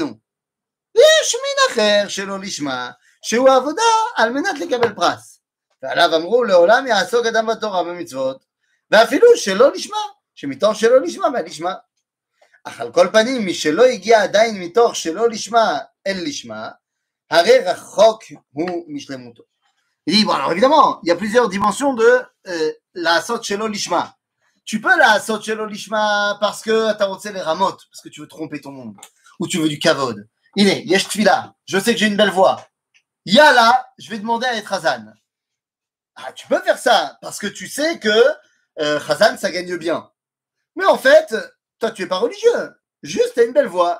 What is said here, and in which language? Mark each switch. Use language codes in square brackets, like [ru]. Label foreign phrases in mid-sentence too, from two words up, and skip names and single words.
[he] ויש מין אחר שלא לשמה, שהוא העבודה על מנת לקבל פרס. ועליו אמרו, לעולם יעסוק אדם בתורה במצוות, ואפילו שלא לשמה, שמתוך שלא לשמה והלשמה. אך על כל פנים, מי שלא הגיע עדיין מתוך שלא לשמה אל לשמה, הרי רחוק הוא משלמותו. [fr] Il dit, bon, alors évidemment, il y a plusieurs dimensions de [he] לעשות שלא לשמה. [fr] Tu peux [he] לעשות שלא לשמה [fr] parce que tu as roté les ramotes, parce que tu veux tromper ton monde, ou tu veux du kavod. Il est, [he] יש תפילה, [fr] je sais que j'ai une belle voix. Yala, je vais demander à être Hazan. Ah, tu peux faire ça, parce que tu sais que Hazan, ça gagne bien. Mais en fait, toi, tu n'es pas religieux. Juste, tu as une belle voix.